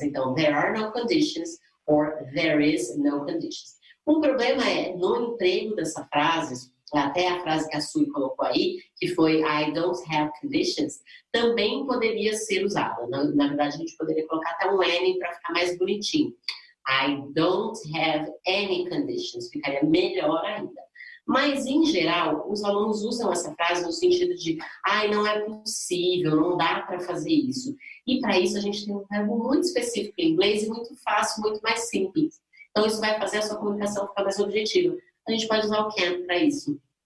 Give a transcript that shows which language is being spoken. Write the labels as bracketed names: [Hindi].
[Portuguese] Então, [English] there are no conditions or there is no conditions. [Portuguese] O problema é, no emprego dessa frase, até a frase que a Sui colocou aí, que foi [English] I don't have conditions, [Portuguese] também poderia ser usada. Na verdade, a gente poderia colocar até um N para ficar mais bonitinho. [English] I don't have any conditions. [Portuguese] Ficaria melhor ainda. Mas, em geral, os alunos usam essa frase no sentido de não é possível, não dá para fazer isso. E para isso a gente tem um verbo muito específico em inglês e muito fácil, muito mais simples. Então, isso vai fazer a sua comunicação ficar mais objetiva. A gente pode usar o can't para isso.